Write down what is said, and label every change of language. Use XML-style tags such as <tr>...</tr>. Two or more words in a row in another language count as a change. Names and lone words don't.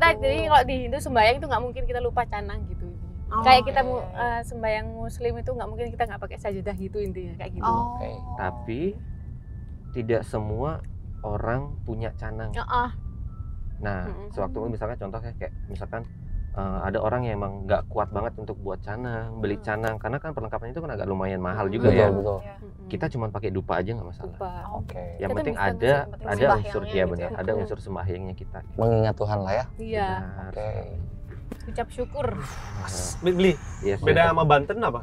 <id>kalau di Hindu sembahyang itu nggak mungkin kita lupa canang gitu. Kayak kita sembahyang muslim itu nggak mungkin kita nggak pakai sajadah gitu intinya kayak gitu. Tapi tidak semua orang punya canang. Nah, sewaktu misalkan contohnya kayak misalkan ada orang yang emang nggak kuat banget untuk buat canang, beli canang, karena kan perlengkapannya itu kan agak lumayan mahal juga ya. Betul. Kita cuma pakai dupa aja nggak masalah. Oke. Yang Kita penting bisa ada unsur sembahyangnya gitu benar, ya. ada unsur sembahyangnya kita. Mengingat Tuhan lah ya. Iya. Benar. Oke. Ucap syukur. Beli. Yes, Beda sama Banten apa?</id>